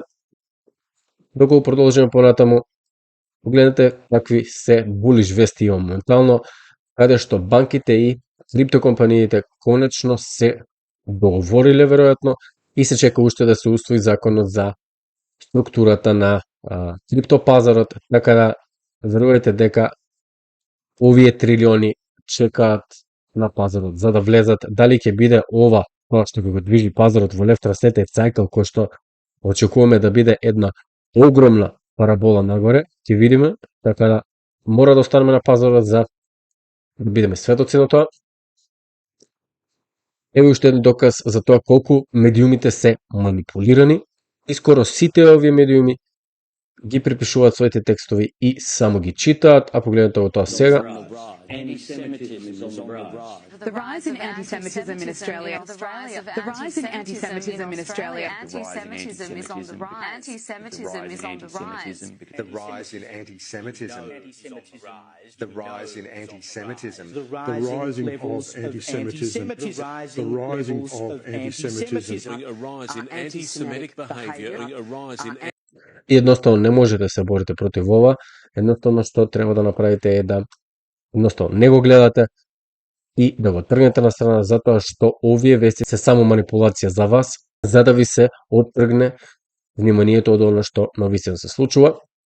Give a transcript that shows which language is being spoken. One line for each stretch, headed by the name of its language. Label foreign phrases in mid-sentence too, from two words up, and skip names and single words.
Macedonian: Доколку го продолжиме понатаму, погледнете какви се булиш вести има моментално, каде што банките и криптокомпаниите конечно се договориле веројатно и се чека уште да се усвои законот за структурата на криптопазарот, така да верувајте дека овие трилиони чекаат на пазарот за да влезат. Дали ќе биде ова тоа што го движи пазарот во
English: left translated cycle,
Macedonian: кој што очекуваме да биде една огромна парабола нагоре, ќе видиме, така да мора да останеме на пазарот за да бидеме светоци на тоа. Ево уште еден доказ за тоа колку медиумите се манипулирани и скоро сите овие медиуми ги припишуваат своите текстови и само ги читаат, а погледнете во тоа сега.
English: The rise in anti-Semitism in Australia. The rise in anti-Semitism in Australia. Anti-Semitism is on the rise. Anti-Semitism is on the rise. The rise in anti-Semitism. The rise in anti-Semitism. The rising levels of anti-Semitism. The rising of anti-Semitism. A rise in anti-Semitic behaviour, a rise in
Macedonian: И едноставно не можете да се борите против ова. Едноставно што треба да направите е да едноставно не го гледате и да го тргнете на страна, затоа што овие вести се само манипулација за вас, за да ви се оттргне вниманието од она што навистина се случува.